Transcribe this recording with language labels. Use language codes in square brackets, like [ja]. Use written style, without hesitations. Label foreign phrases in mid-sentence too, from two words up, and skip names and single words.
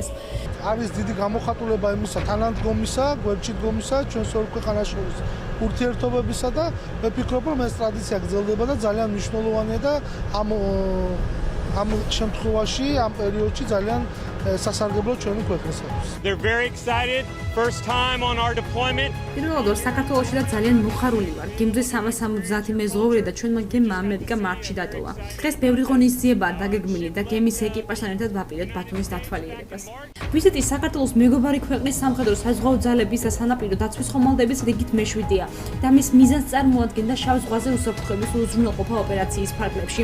[ka] არის დიდი გამოხატულება იმისა, თანადგომისა, გვერდჩიტგომისა, ჩვენს ორ ქვეყანას შორის ურთიერთობებისა და მე ვფიქრობ, რომ ეს ტრადიცია გრძელდება და ძალიან მნიშვნელოვანია და ამ შემთხვევაში, ამ პერიოდში ძალიან სასარგებლო ჩვენი ქვეყნისათვის. [en] They're very excited. First time on our deployment. [ka] პირველად საქართველოში და ძალიან მოხარული ვარ. გემზე 370 მეზღვაური და ჩვენმა გემმა ამერიკა მარტში დატოვა. დღეს ბევრი ღონისძიებაა დაგეგმილი და გემის ეკიპაჟთან ერთად ვაპირებთ ბათუმის დათვალიერებას. ვიზიტი საქართველოს მეგობარი ქვეყნის სამხედრო საზღვაო ძალების და სანაპირო დაცვის ხომალდების რიგით მე-7-ია და მის მიზანს წარმოადგენდა შავ ზღვაზე უსაფრთხოების უზრუნველყოფა ოპერაციის ფარგლებში.